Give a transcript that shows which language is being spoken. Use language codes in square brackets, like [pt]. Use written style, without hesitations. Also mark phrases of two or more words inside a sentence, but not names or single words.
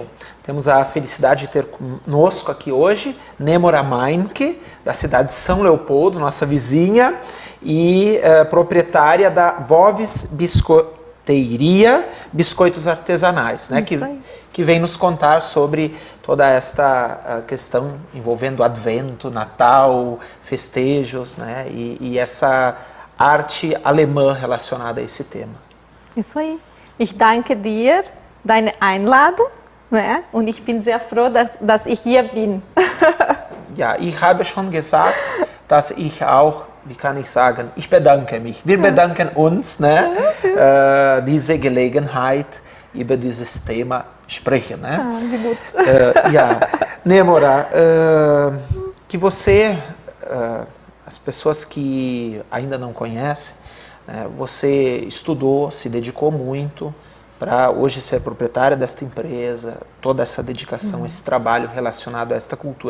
[pt] Temos a felicidade de ter conosco aqui hoje Nêmora Meinke, da cidade de São Leopoldo, nossa vizinha, e proprietária da Voves Biscoiteria, biscoitos artesanais, né? Que vem nos contar sobre toda esta questão envolvendo Advento, Natal, festejos, né? E essa arte alemã relacionada a esse tema. Isso aí. [de] Ich danke dir deine Einladung, ne? Und ich bin sehr froh, dass ich hier bin. Ja, ich habe schon gesagt, dass ich auch, wie kann ich sagen, ich bedanke mich. Wir bedanken uns, ne? Diese Gelegenheit über dieses Thema sprechen, né? Ah, wie gut. Ja, Nêmora, [pt] que você, as pessoas que ainda não conhecem, né, você estudou, se dedicou muito para hoje ser proprietária desta empresa, toda essa dedicação, esse trabalho relacionado a esta cultura.